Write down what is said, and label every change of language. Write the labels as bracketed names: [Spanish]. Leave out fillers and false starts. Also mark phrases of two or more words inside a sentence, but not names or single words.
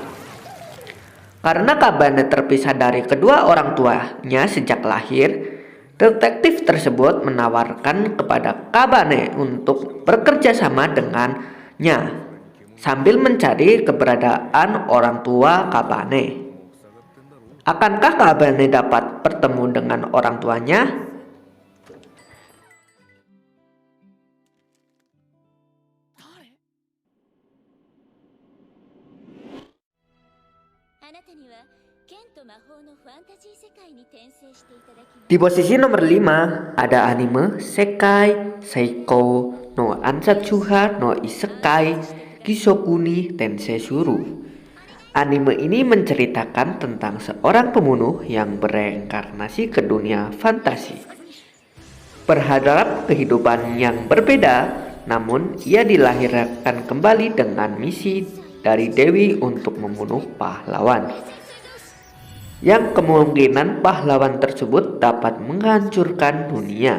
[Indonesian] Karena Kabane terpisah dari kedua orang tuanya sejak lahir, detektif tersebut menawarkan kepada Kabane untuk bekerja sama dengannya sambil mencari keberadaan orang tua Kabane. Akankah Kabane dapat bertemu dengan orang tuanya? [Japanese] あなたには剣と魔法のファンタジー世界に転生していただきます。 [Indonesian] Di posisi nomor 5 ada anime Sekai Seiko no Ansatsuha no Isekai Kisokuni Tensesuru. Anime ini menceritakan tentang seorang pembunuh yang bereinkarnasi ke dunia fantasi. Berharap kehidupan yang berbeda, namun ia dilahirkan kembali dengan misi dari Dewi untuk membunuh pahlawan, yang kemungkinan pahlawan tersebut dapat menghancurkan dunia.